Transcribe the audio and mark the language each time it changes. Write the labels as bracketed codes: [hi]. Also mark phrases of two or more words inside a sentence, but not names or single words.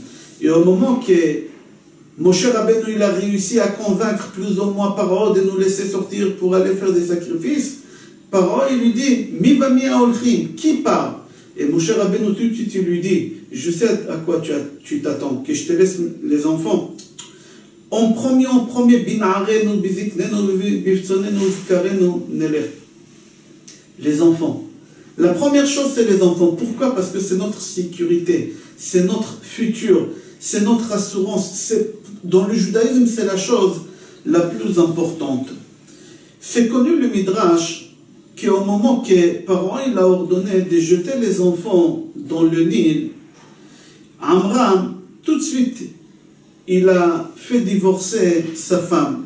[fr] Et au moment que Moshe Rabbeinu, il a réussi à convaincre plus ou moins Paro de nous laisser sortir pour aller faire des sacrifices, Paro, il lui dit, [he] מי ומי ההולכים, [fr] qui part? Et Moshe Rabbeinu, tout de suite, il lui dit, je sais à quoi tu t'attends, que je te laisse les enfants. En premier, [he] בנערינו, בזקנינו, בצאננו, זכרנו, נלך. [fr] Les enfants. La première chose, c'est les enfants. Pourquoi? Parce que c'est notre sécurité, c'est notre futur, c'est notre assurance. Dans le judaïsme, c'est la chose la plus importante. C'est connu le Midrash qu'au moment que Paro il a ordonné de jeter les enfants dans le Nil, Amram, tout de suite, il a fait divorcer sa femme.